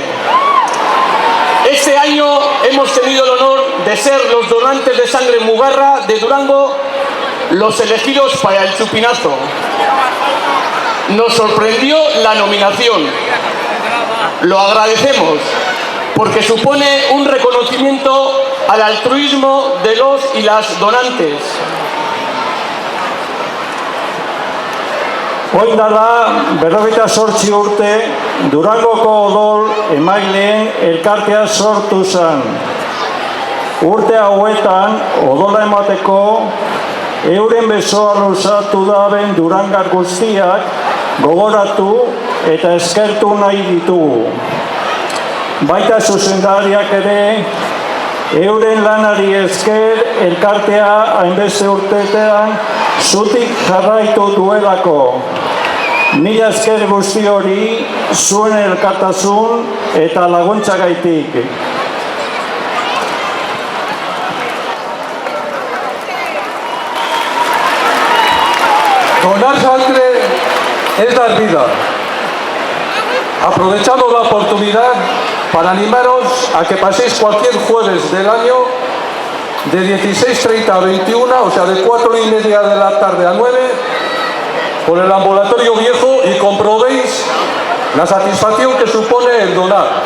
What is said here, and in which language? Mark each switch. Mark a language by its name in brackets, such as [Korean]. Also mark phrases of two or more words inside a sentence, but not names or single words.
[Spanish] Este año hemos tenido el honor de ser los donantes de sangre Mugarra de Durango los elegidos para el chupinazo. Nos sorprendió la nominación. Lo agradecemos porque supone un reconocimiento al altruismo de los y las donantes. [Basque] Orain dela 48 urte Durangoko odol emaileen elkartea sortu zen. Urte hauetan odola emateko euren besoa luzatu daben durangar guztiak gogoratu eta eskertu nahi ditugu. Baita zuzendariak ere euren lanari esker elkartea hainbeste urteetan zutik jarraitu duelako. Mila esker guzti hori zuen elkartasun eta laguntzagaitik. [Spanish] Donar sangre es dar vida. Aprovechamos la oportunidad para animaros a que paséis cualquier jueves del año de 16:30 a 21, o sea, de 4:30 de la tarde a 9, por el ambulatorio viejo y comprobéis la satisfacción que supone el donar.